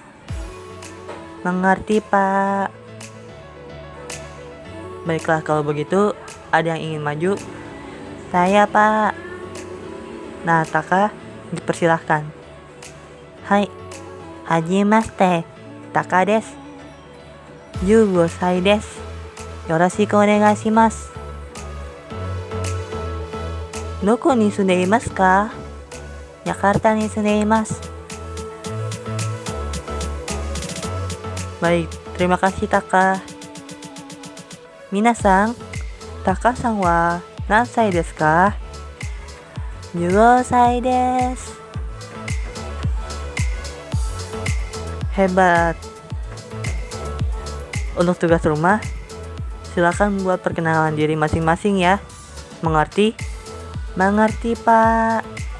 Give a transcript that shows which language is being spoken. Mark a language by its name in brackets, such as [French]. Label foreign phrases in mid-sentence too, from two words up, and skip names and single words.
[Indonesian] Mengerti, Pak. Baiklah, kalau begitu, ada yang ingin maju? Saya, Pak. Nah, Taka, dipersilahkan. [Japanese] はい、はじめまして, タカです. 15 歳です。よろしくお願いします。どこに住んでいますか？ヤカルタに住んでいます。 [Indonesian] Baik, terima kasih Taka. [Japanese] 皆さん、タカさんは何歳ですか? 15 歳です。Hebat. [Indonesian] Untuk tugas rumah, silakan buat perkenalan diri masing-masing ya. Mengerti? Mengerti, Pak.